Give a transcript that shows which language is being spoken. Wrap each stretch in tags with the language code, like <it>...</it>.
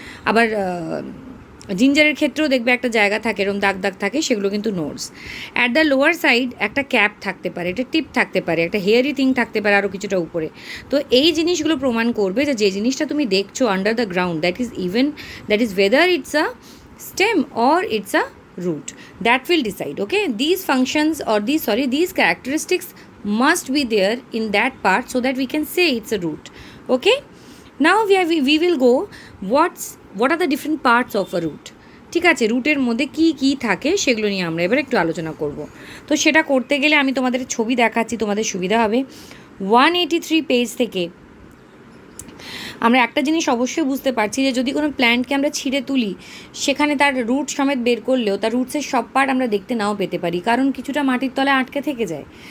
<bn>আবার জিঞ্জারের ক্ষেত্রেও দেখবে একটা জায়গা থাকে, এরকম দাগ দাগ থাকে, সেগুলো কিন্তু nodes.</bn> <en>at the lower side</en> <bn>একটা ক্যাপ থাকতে পারে, একটা টিপ থাকতে পারে, একটা হেয়ারি থিং থাকতে পারে আরও কিছুটা উপরে। তো এই জিনিসগুলো প্রমাণ করবে যে জিনিসটা তুমি দেখছো</bn> <en>Under the ground, that is whether it's a stem or it's a root. That will decide, okay? These functions or these characteristics must be there in that part so that we can say it's a root, okay? Now we will go what are the different parts of a root.</en> <bn>ঠিক আছে, রুটের মধ্যে কি কি থাকে সেগুলো নিয়ে আমরা এবার একটু আলোচনা করব। তো সেটা করতে গেলে আমি তোমাদের ছবি দেখাচ্ছি, তোমাদের সুবিধা হবে। 183 পেজ থেকে আমরা একটা জিনিস অবশ্যই বুঝতে পারছি যে যদি কোনো প্ল্যান্টকে আমরা ছিঁড়ে তুলি, সেখানে তার রুট সমেত বের করলেও তার রুটসের সব পার্ট আমরা দেখতে নাও পেতে পারি, কারণ কিছুটা মাটির তলায় আটকে থেকে যায়।</bn>